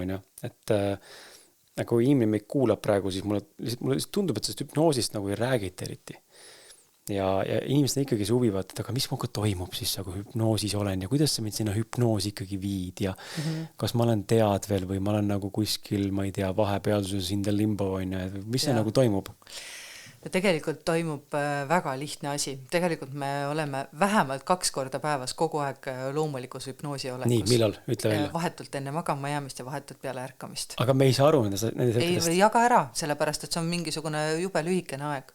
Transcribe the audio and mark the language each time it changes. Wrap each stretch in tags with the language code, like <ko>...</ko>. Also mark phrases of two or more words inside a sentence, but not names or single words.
<et>Et kui inimene meid kuulab praegu, siis mulle tundub, et sellest hüpnoosist nagu ei räägita eriti. ja inimesed ikkagi suvivad, et aga mis muga toimub siis, kui hüpnoosis olen ja kuidas sa mind sinna hüpnoosi ikkagi viid ja kas ma olen teadvel või ma olen nagu kuskil, ma ei tea, vahepealsuses</et> <en>in the limbo,</en> <et>mis see nagu toimub? Ja tegelikult toimub väga lihtne asi. Tegelikult me oleme vähemalt 2 korda päevas kogu aeg loomulikus hüpnoosi olekus. Nii, millal? Ütle välja. Vahetult enne magama jäämist ja vahetult peale ärkamist. Aga me ei saa aru nendest hetkest? Ei jaga ära, sellepärast, et see on mingisugune jube lühikene aeg.</et>